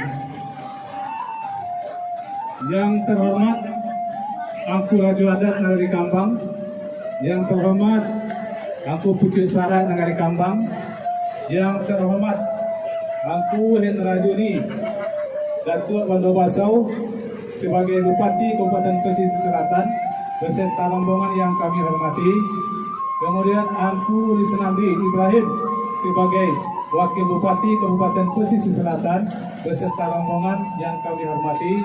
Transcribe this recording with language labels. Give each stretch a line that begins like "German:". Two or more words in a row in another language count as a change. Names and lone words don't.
Indonesian: Yang terhormat Angku Raju Adat Negari Kambang, yang terhormat Angku Pucuk Syarat Negari Kambang, yang terhormat Angku Hendra Juni Datuk Bandobasau sebagai Bupati Kabupaten Pesisir Selatan beserta rombongan yang kami hormati. Kemudian Angku Lisnandi Ibrahim sebagai Wakil Bupati Kabupaten Pesisir Selatan beserta rombongan yang kami hormati.